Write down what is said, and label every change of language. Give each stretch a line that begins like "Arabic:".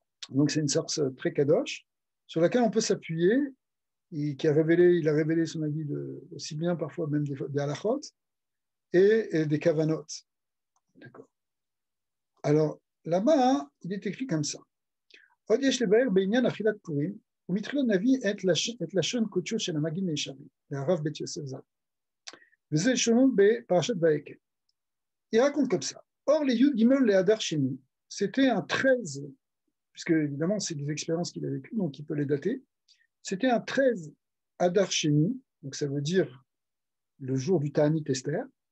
French: Donc c'est une source très kadosh, sur laquelle on peut s'appuyer, et il a révélé ce Maggid aussi bien parfois même des halachot et des kavanot. D'accord. Alors là-bas, il est écrit comme ça.
Hebrew: עוד יש לבאר בעניין אכילת פורים, ומתחיל הנביא את לשון קודשו של המגיד מישרים, והרב בית יוסף ז"ל. וזה לשונו בפרשת ויקל.
French: Il raconte comme ça. Or, les Yud Gimel les Hadar Sheni, c'était un 13, puisque évidemment c'est des expériences qu'il a vécues, donc il peut les dater. C'était un 13 Hadar Sheni, donc ça veut dire le jour du Ta'anit Esther.